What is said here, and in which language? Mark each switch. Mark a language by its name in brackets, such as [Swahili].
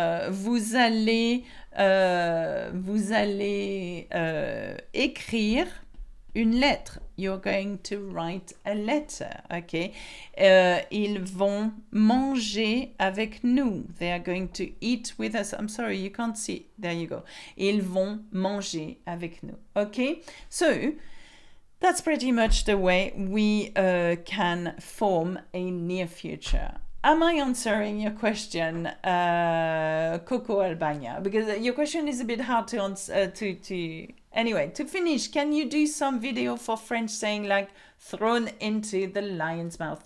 [French] Vous allez écrire une lettre. [English] You're going to write a letter, okay? [French] Ils vont manger avec nous. [English] They are going to eat with us. I'm sorry, you can't see. There you go. [French] Ils vont manger avec nous, okay? [English] So, that's pretty much the way we can form a near future. Am I answering your question, Coco Albania? Because your question is a bit hard to answer, to Anyway, to finish, can you do some video for French saying like thrown into the lion's mouth?